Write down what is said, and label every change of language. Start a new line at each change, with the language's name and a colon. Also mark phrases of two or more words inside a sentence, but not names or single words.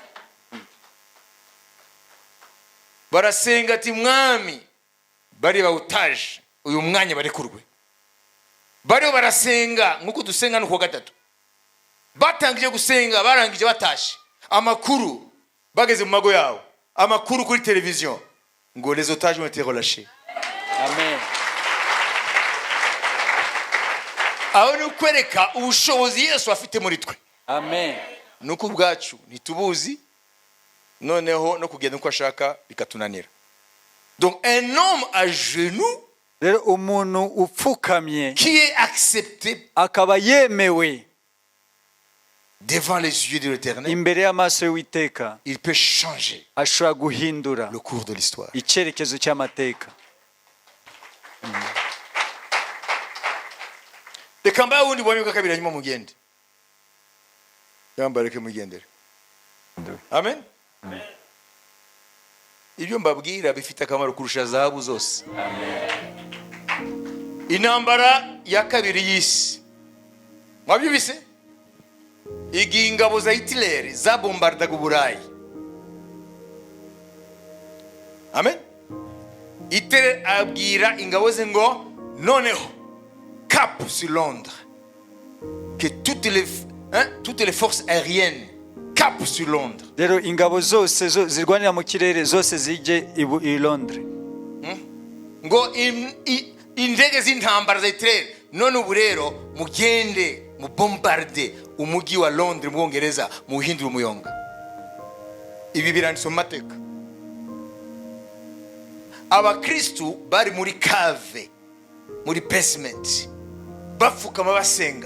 Kinyarwanda: Barasenga ati mwami bari bawutaje uyu mwanya bari kurwe. Bari barasenga nkuko dusenga nuko gatatu. Batangije gusenga barangije batashe. Amakuru bageze mu mago yawo. Amakuru kuri televiziyo ngo
French: les otages ont été relâchés.
Kinyarwanda: Amen. Aho ni ukwereka ubushobozi Yesu afite muri twe. Amen. Nuko ubwacu ntitubuzi, noneho no kugenda uko ashaka bikatunanira.
French: Donc un homme à genoux
Kinyarwanda: Rero umuntu upfukamye
French: qui est accepté
Kinyarwanda: akaba yemewe
French: devant les yeux de l'Éternel,
Kinyarwanda: imbere y'amaso y'Uwiteka,
French: il peut changer
Kinyarwanda: ashobora guhindura
French: le cours de l'histoire.
Kinyarwanda: icyerekezo cy'amateka. Reka mbaye wundi bwami bwa kabiri hanyuma mugende. Yambareke mugendere. Amen. Amen. Ibyo mbabwira bifite akamaro kurusha zahabu zose. Intambara ya kabiri y'isi, mwabyumvise? Igihe ingabo za Hitler zabombardaga Uburayi. Amen. Hitler abwira ingabo ze ngo noneho
French: cap sur Londres, que toutes les forces aériennes cap sur Londres.
Kinyarwanda: Rero ingabo zose zirwanira mu kirere zose zijye i Londres. Ngo indege z'intambara za Hitler none ubu rero mugende mu bombarde umujyi wa Londres mu Bwongereza mu hindura umuyonga. Ibi biranditse mu mateka. Abakristu bari muri cave, muri basement, bapfukama basenga.